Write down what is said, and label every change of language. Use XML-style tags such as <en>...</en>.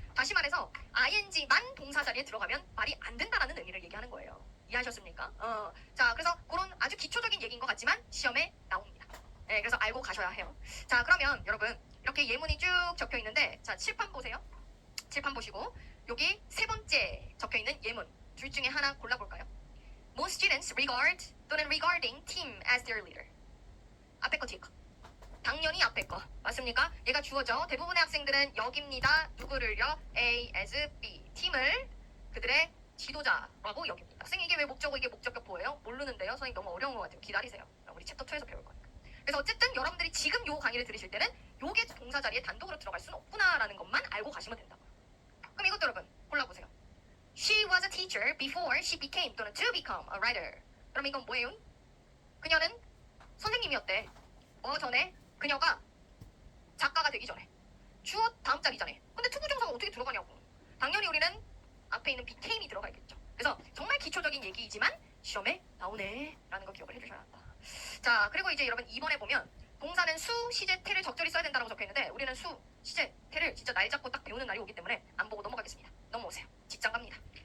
<ko>다시 말해서 ing만 동사 자리에 들어가면 말이 안 된다라는 의미를 얘기하는 거예요. 이해하셨습니까? 자, 그래서 그런 아주 기초적인 얘기인 것 같지만 시험에 나옵니다. 네, 그래서 알고 가셔야 해요. 자, 그러면 여러분 이렇게 예문이 쭉 적혀 있는데 자, 칠판 보세요. 칠판 보시고 여기 세 번째 적혀 있는 예문 둘 중에 하나 골라볼까요?</ko> <en>Most students regard</en> <ko>또는</ko> <en>regarding team as their leader.</en> <ko>앞에 거 뒤에 거. 당연히 앞에 거. 맞습니까? 얘가 주어죠. 대부분의 학생들은 여깁니다. 누구를요? A as B. 팀을 그들의 지도자라고 여깁니다. 선생님 이게 왜 목적어 이게 목적격보예요? 모르는데요. 선생님 너무 어려운 것 같아요. 기다리세요. 우리 챕터 2에서 배울 거니까. 그래서 어쨌든 여러분들이 지금 요 강의를 들으실 때는 요게 동사 자리에 단독으로 들어갈 수는 없구나라는 것만 알고 가시면 된다고. 그럼 이것도 여러분 골라보세요.</ko> <en>She was a teacher before she became</en> <ko>또는</ko> <en>to become a writer.</en> <ko>그럼 이건 뭐예요? 그녀는 선생님이었대. 전에 그녀가 작가가 되기 전에. 주어 다음 자리잖아요. 근데 투부정사가 어떻게 들어가냐고. 당연히 우리는 앞에 있는 became이 들어가야겠죠. 그래서 정말 기초적인 얘기이지만 시험에 나오네 라는 거 기억을 해주셔야 한다. 자, 그리고 이제 여러분 2번에 보면 동사는 수, 시제, 태를 적절히 써야 된다고 적혀있는데 우리는 수, 시제, 태를 진짜 날 잡고 딱 배우는 날이 오기 때문에 안 보고 넘어가겠습니다. 넘어오세요. 직장 갑니다.</ko>